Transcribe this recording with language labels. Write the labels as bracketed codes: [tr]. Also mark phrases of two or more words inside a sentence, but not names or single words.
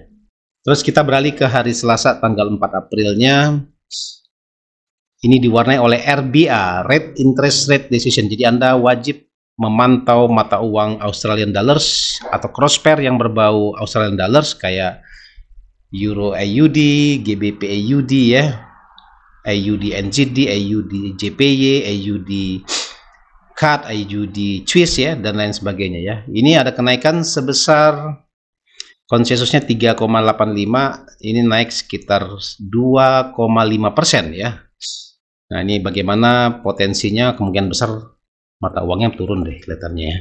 [id] Terus kita beralih ke hari Selasa tanggal 4 Aprilnya. Ini diwarnai oleh RBA, [en] Rate Interest Rate Decision. [id] Jadi Anda wajib memantau mata uang [en] Australian Dollars [id] atau [en] cross pair [id] yang berbau [en] Australian Dollars [id] kayak Euro AUD, GBP AUD ya, AUD NZD, AUD JPY, AUD CAD, AUD Swiss ya, dan lain sebagainya ya. Ini ada kenaikan sebesar konsensusnya 3,85, ini naik sekitar 2,5% ya. Nah, ini bagaimana potensinya, kemungkinan besar mata uangnya turun deh kelihatannya ya.